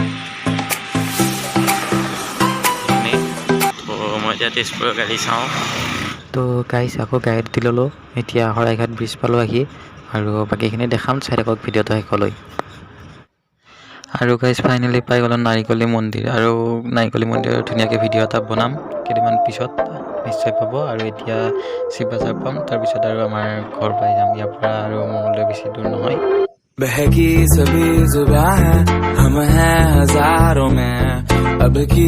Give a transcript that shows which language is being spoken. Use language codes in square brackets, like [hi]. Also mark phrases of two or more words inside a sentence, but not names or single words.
[as] তো মই এতিয়া তেজপুৰৰ গাড়ী চাওঁ তো গাইজ আকৌ গাড়ীত দি ল'লোঁ এতিয়া শৰাইঘাট ব্ৰিজ পালোঁ আহি আৰু বাকীখিনি দেখাম চাই থাকক ভিডিঅ'টো শেষলৈ আৰু [en] guys finally [as] পাই গ'লোঁ নাৰিকলী মন্দিৰ আৰু নাৰিকলী মন্দিৰৰ ধুনীয়াকৈ ভিডিঅ' এটা বনাম কেইদিনমান পিছত নিশ্চয় পাব আৰু এতিয়া শিৱবাজাৰ পাম তাৰপিছত আৰু আমাৰ ঘৰ পাই যাম ইয়াৰ পৰা আৰু মঙলদৈ বেছি দূৰ নহয় [hi] बहकी सभी जुबां हैं हम हैं हजारों में अब की